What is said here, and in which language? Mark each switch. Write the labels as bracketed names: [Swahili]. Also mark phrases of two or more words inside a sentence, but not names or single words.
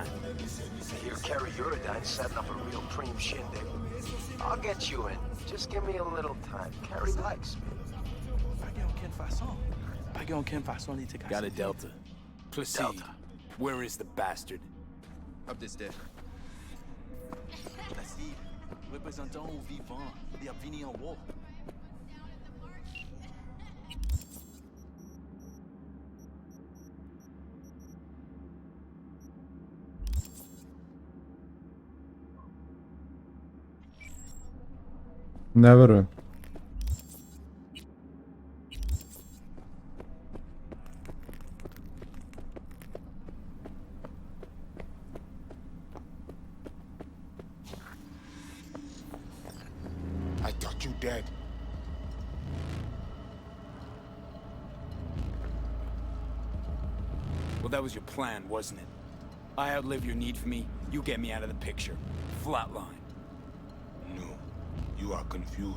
[English] Here, Carrie Uridine setting up a real preem shindig. I'll get you in. Just give me a little time. Carrie likes me. Got a Delta. Proceed. Delta. Where is the bastard? Up this stairs. [French] Placide, représentant au vivant, bienvenue en haut. [Serbian] Ne verujem. [English] I thought you dead. Well, that was your plan, wasn't it? I outlive your need for me, you get me out of the picture. Flatline. No, you are confused.